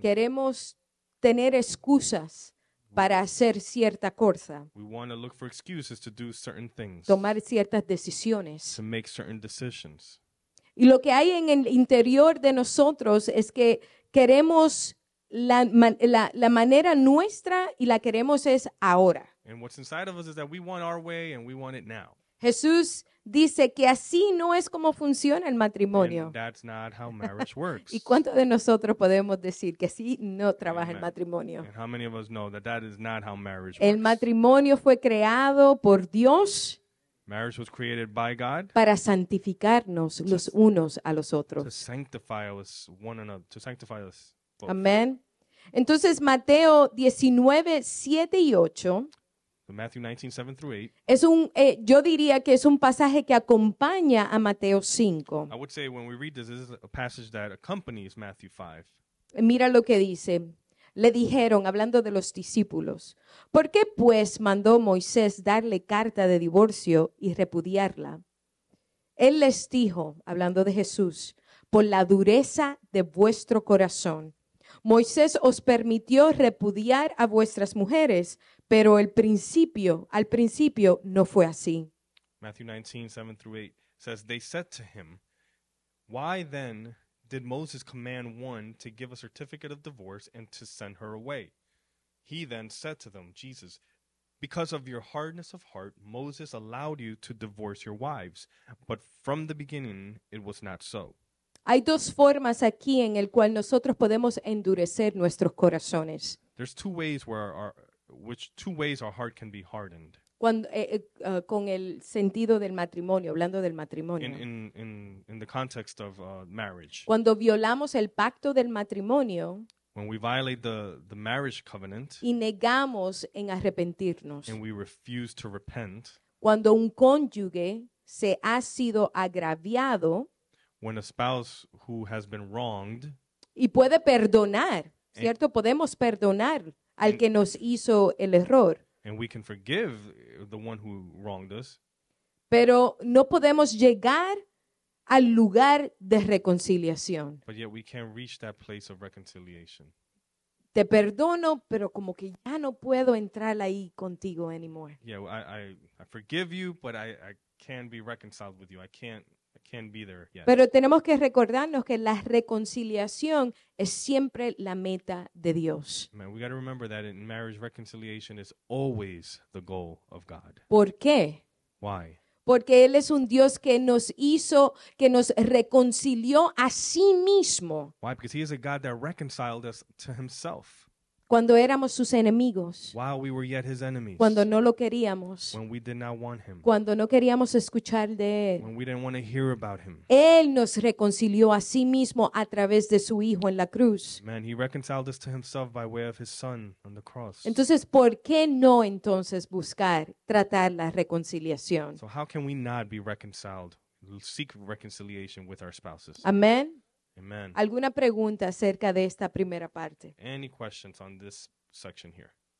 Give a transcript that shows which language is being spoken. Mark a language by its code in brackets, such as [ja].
[es] Queremos tener excusas para hacer cierta cosa, [en] We want to look for excuses to do certain things, [es] tomar ciertas decisiones. [en] to make certain decisions. [es] Y lo que hay en el interior de nosotros es que queremos la manera nuestra y la queremos es ahora. [en] And what's inside of us is that we want our way and we want it now. [es] Jesús dice que así no es como funciona el matrimonio. [en] And that's not how marriage works. [es] ¿Y cuántos de nosotros podemos decir que así no trabaja el [en] Amen. [es] matrimonio? [en] And how many of us know that that is not how marriage [es] El [en] works? [es] matrimonio fue creado por Dios [en] Marriage was created by God [es] para santificarnos los unos a los [en] to [es] otros. [en] sanctify us one another, to sanctify us both. [es] Amén. Entonces Mateo 19, 7 y 8 [en] So Matthew 19:7-8. [es] es yo diría que es un pasaje que acompaña a Mateo 5. [en] I would say when we read this is a passage that accompanies Matthew 5. [es] Mira lo que dice. Le dijeron, hablando de los discípulos, ¿por qué pues mandó Moisés darle carta de divorcio y repudiarla? Él les dijo, hablando de Jesús, por la dureza de vuestro corazón. Moisés os permitió repudiar a vuestras mujeres, pero al principio no fue así. [en] Matthew 19:7-8 says, They said to him, Why then did Moses command one to give a certificate of divorce and to send her away? He then said to them, Jesus, because of your hardness of heart, Moses allowed you to divorce your wives, but from the beginning it was not so. [es] Hay dos formas aquí en el cual nosotros podemos endurecer nuestros corazones. [en] There's two ways where two ways our heart can be hardened. [es] Cuando, con el sentido del matrimonio, hablando del matrimonio. [en] In the context of marriage. [es] Cuando violamos el pacto del matrimonio [en] When we violate the marriage covenant [es] y negamos en arrepentirnos. [en] and we refuse to repent, [es] Cuando un cónyuge se ha sido agraviado [en] when a spouse who has been wronged [es] y puede perdonar, ¿cierto? Podemos perdonar al que nos hizo el error, [en] and we can forgive the one who wronged us, [es] pero no podemos llegar al lugar de reconciliación. [en] but yet we can't reach that place of reconciliation. [es] Te perdono, pero como que ya no puedo entrar ahí contigo [en] anymore. Yeah, I forgive you, but I can't be reconciled with you. I can't be there yet. [es] Pero tenemos que recordarnos que la reconciliación es siempre la meta de Dios. [en] Man, we got to remember that in marriage, reconciliation is always the goal of God. [es] ¿Por qué? [en] Why? [es] Porque Él es un Dios que nos hizo, que nos reconcilió a sí mismo. [en] Why? Because He is a God that reconciled us to Himself. [es] cuando éramos sus enemigos, [en] while we were yet his enemies, [es] cuando no lo queríamos, [en] when we did not want him, [es] cuando no queríamos escuchar de Él. [en] when we didn't want to hear about him. [es] Él nos reconcilió a sí mismo a través de su Hijo en la cruz. [en] Man, he reconciled us to himself by way of his son on the cross. [es] Entonces, ¿por qué no entonces buscar tratar la reconciliación? [en] So how can we not be reconciled, seek reconciliation with our spouses? [es] Amén. [en] Amen. [es] ¿Alguna pregunta acerca de esta primera parte? [en] Any questions on this section here?